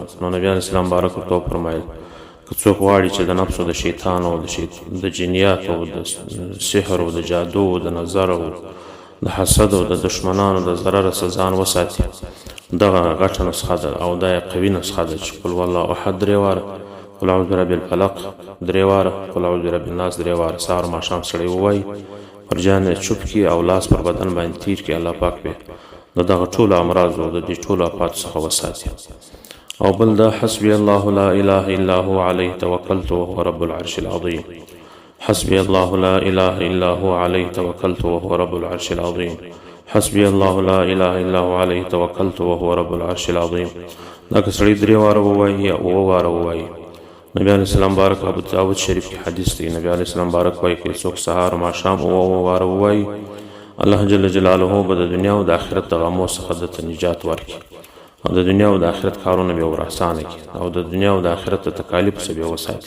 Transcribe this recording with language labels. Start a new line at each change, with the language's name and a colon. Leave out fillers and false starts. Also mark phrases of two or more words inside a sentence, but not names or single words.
Pashto: نو نبي
Arabic: علیه السلام
Pashto: بارک ورته وفرمایل که څوک غواړي چې د نفس او د شیطان او د جنیات او د سحر او د جادو او د نظر او د حسد او د دشمنانو د ضرر څخه ځان وساتي، دغه غټه نسخه ده او دا قوي نسخه ده چې
Arabic: قل والله احد
Pashto: 3 واره،
Arabic: قل اعوذ برب الفلق
Pashto: 3 واره،
Arabic: قل اعوذ برب الناس
Pashto: 3 واره، سهار ماښام سړی ووایي، پر جان چوپ کړي او لاس پر بدن باندې تیر کړي، الله پاک به د دغه ټولو امراض او د دې ټولو آفاتو څخه وساتي. او بل دا
Arabic: حسبي الله لا اله الا هو عليه توكلت وهو رب العرش العظيم. حسبي الله لا اله الا هو عليه توكلت وهو رب العرش العظيم. حسبي الله لا اله الا هو عليه توكلت وهو رب العرش العظيم.
Pashto: دا که سړی 3 واره ووایي یا 9 واره ووایي. نبی
Arabic: علیه السلام
Pashto: بارک ابو داود شریف کې حدیث دی، نبی
Arabic: علیه السلام
Pashto: بارک وایي که څوک سهار ماښام 9 واره ووایي، الله
Arabic: جل جلاله
Pashto: به د دنیا او د آخرت د غمو څخه د نجات ورکړي او د دنیا او د آخرت کارونه به ور اسانه کړي او د دنیا او د آخرت د تکالیف څخه به وساتي.